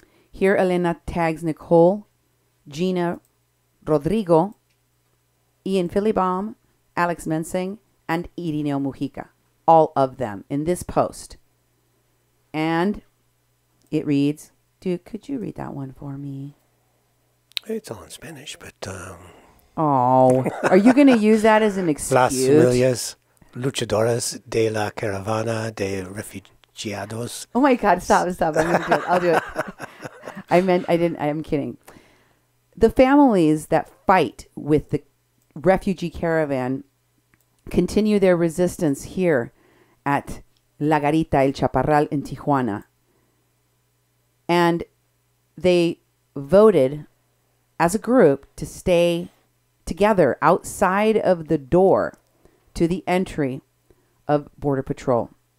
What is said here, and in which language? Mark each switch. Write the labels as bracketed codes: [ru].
[en] Here, Elena tags Nicole, Gina, Rodrigo, Ian Philibom, Alex Mensing, and Irineo Mujica. All of them in this post. And it reads, could you read that one for me? It's all in Spanish, but... Oh, are you going to use that as an excuse? [es] Las familias luchadoras de la caravana de refugiados. [en] Oh my God, stop. I'm going to do it. I'll do it. I'm kidding. The families that fight with the refugee caravan continue their resistance here at La Garita, El Chaparral in Tijuana. And they voted as a group to stay together outside of the door to the entry of Border Patrol.